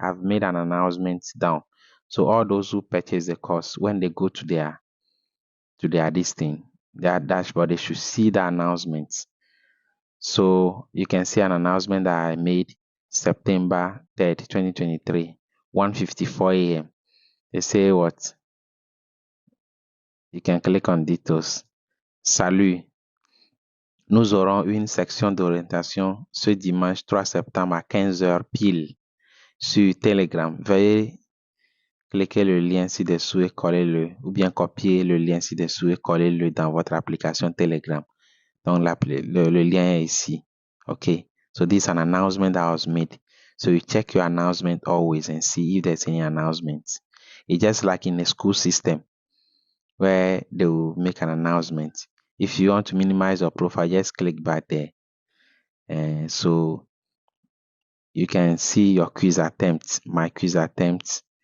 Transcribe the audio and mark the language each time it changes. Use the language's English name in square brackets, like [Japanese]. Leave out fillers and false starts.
[English] I've made an announcement down. So all those who purchase the course, when they go to their this thing, their dashboard, they should see the announcements. So you can see an announcement that I made September 3rd, 2023, 1:54 a.m. They say what? You can click on details. [French] Salut. Nous aurons une section d'orientation ce dimanche 3 septembre à 15h pile sur Telegram. Veuillez cliquer le lien ci-dessous et coller-le, ou bien copier le lien ci-dessous et coller-le dans votre application Telegram. Donc, le lien est ici. [English] Okay, so this is an announcement that was made. So you check your announcement always and see if there's any announcements. It's just like in a school system where they will make an announcement. If you want to minimize your profile, just click back there. And so you can see your quiz attempts, my quiz attempts.